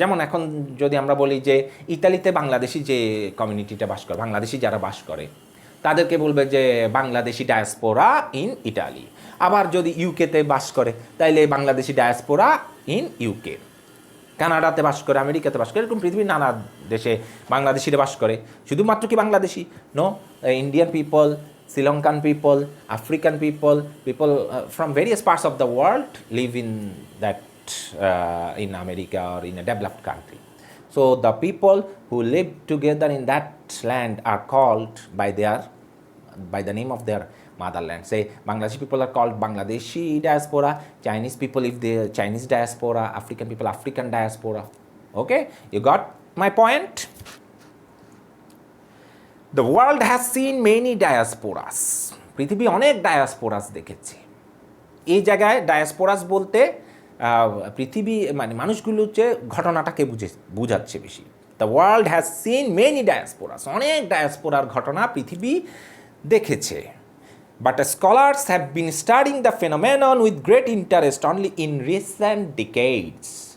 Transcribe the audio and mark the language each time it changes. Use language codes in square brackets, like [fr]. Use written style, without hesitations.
[bn] যেমন এখন যদি আমরা বলি যে ইতালিতে বাংলাদেশি যে কমিউনিটিটা বাস করে, বাংলাদেশি যারা বাস করে, তাদেরকে বলবে যে বাংলাদেশি ডায়াসপোরা ইন ইটালি। আবার যদি ইউকেতে বাস করে তাইলে বাংলাদেশি ডায়াসপোরা ইন ইউকে। কানাডাতে বাস করে, আমেরিকাতে বাস করে, এরকম পৃথিবীর নানা দেশে বাংলাদেশিরা বাস করে। শুধুমাত্র কি Bangladeshi? [en] No, Indian people, Sri Lankan people, African people from various parts of the world live in that in America or in a developed country. So the people who live together in that land are called by the name of their motherland. Say Bangladeshi people are called Bangladeshi diaspora, Chinese people if they Chinese diaspora, African people African diaspora. Okay, you got my point? The world has seen many diasporas. [bn] পৃথিবী অনেক ডায়াসপোরাস দেখেছে। এই জায়গায় ডায়াসপোরাস বলতে পৃথিবী মানে মানুষগুলো হচ্ছে ঘটনাটাকে বুঝাচ্ছে বেশি। [en] the world has seen many diasporas, [bn] অনেক ডায়াসপোরার ঘটনা পৃথিবী দেখেছে। [en] But scholars have been studying the phenomenon with great interest only in recent decades.